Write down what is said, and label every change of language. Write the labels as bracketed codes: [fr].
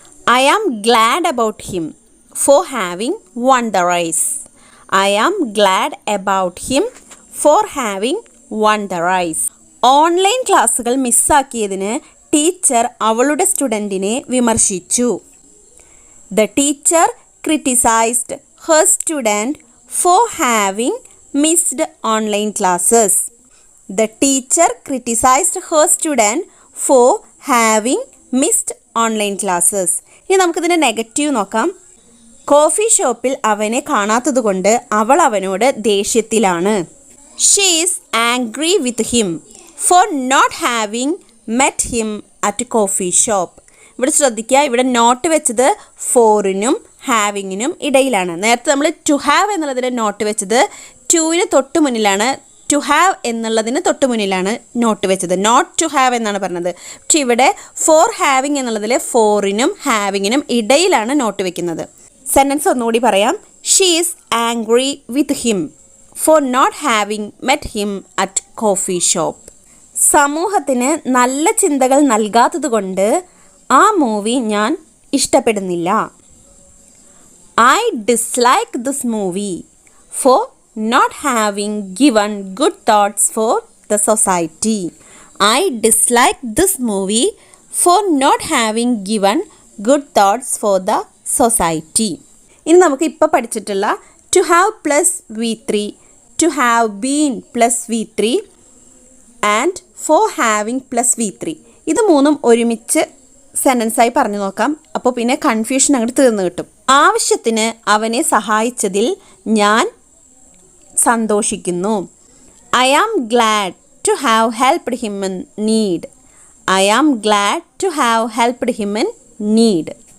[en] I am glad about him for having won the rise. I am glad about him for having won the rise. [ml] Online ക്ലാസ്സുകൾ മിസ്സാക്കിയതിന് teacher അവളുടെ സ്റ്റുഡൻറ്റിനെ വിമർശിച്ചു. [en] The teacher criticized her student for having missed online classes. The teacher criticized her student for having missed online classes. [ml] ഇനി നമുക്കിതിൻ്റെ negative നോക്കാം. Coffee ഷോപ്പിൽ അവനെ കാണാത്തതുകൊണ്ട് അവൾ അവനോട് ദേഷ്യത്തിലാണ്. [en] She is angry with him for not having met him at a coffee shop. [ml] ഇവിടെ ശ്രദ്ധിക്കുക, ഇവിടെ നോട്ട് വെച്ചത് ഫോറിനും ഹാവിങ്ങിനും ഇടയിലാണ്. നേരത്തെ നമ്മൾ ടു ഹാവ് എന്നുള്ളതിന് നോട്ട് വെച്ചത് ടുവിന് തൊട്ട് മുന്നിലാണ്, ടു ഹാവ് എന്നുള്ളതിന് തൊട്ട് മുന്നിലാണ് നോട്ട് വെച്ചത്. നോട്ട് ടു ഹാവ് എന്നാണ് പറഞ്ഞത്. പക്ഷെ ഇവിടെ ഫോർ ഹാവിങ് എന്നുള്ളതിൽ ഫോറിനും ഹാവിങ്ങിനും ഇടയിലാണ് നോട്ട് വെക്കുന്നത്. സെൻറ്റൻസ് ഒന്നുകൂടി പറയാം. [en] She is angry with him for not having met him at coffee shop. [ml] സമൂഹത്തിന് നല്ല ചിന്തകൾ നൽകാത്തതുകൊണ്ട് ആ മൂവി ഞാൻ ഇഷ്ടപ്പെടുന്നില്ല. [en] I dislike this movie for not having given good thoughts for the society. I dislike this movie for not having given good thoughts for the society. [ml] ഇനി നമുക്ക് ഇപ്പോൾ പഠിച്ചിട്ടുള്ള [en] to have plus V3, [ml] to have been plus V3 and for having plus V3, ഇത് മൂന്നും ഒരുമിച്ച് സെൻറ്റൻസായി പറഞ്ഞു നോക്കാം. അപ്പോൾ പിന്നെ കൺഫ്യൂഷൻ അങ്ങോട്ട് തീർന്നു കിട്ടും. ആവശ്യത്തിന് അവനെ സഹായിച്ചതിൽ ഞാൻ സന്തോഷിക്കുന്നു. [en] I am glad to have helped him in need. I am glad to have helped him in need.